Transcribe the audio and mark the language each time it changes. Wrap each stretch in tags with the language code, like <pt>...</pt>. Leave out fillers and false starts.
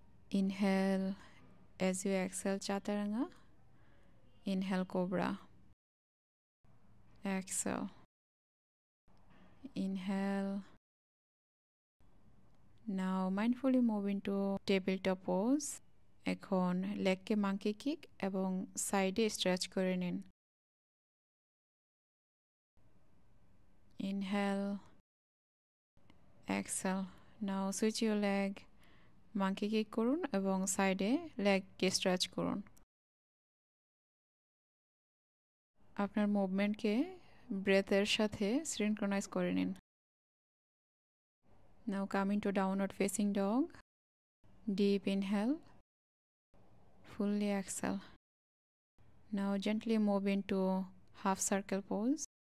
<en>Inhale. As you exhale, chaturanga. Inhale, cobra. Exhale. Inhale. Now mindfully move into tabletop pose.</en> <bn>এখন লেগকে monkey kick এবং সাইডে stretch করে নিন।</bn> <en>Inhale. Exhale. Now switch your leg.</en> <bn>Monkey kick করুন এবং সাইডে লেগকে stretch করুন। আপনার মুভমেন্টকে ব্রেথের সাথে সিনক্রোনাইজ করে নিন।</bn> <en>Now come into downward facing dog. Deep inhale. Fully exhale. Now gently move into half circle pose.</en>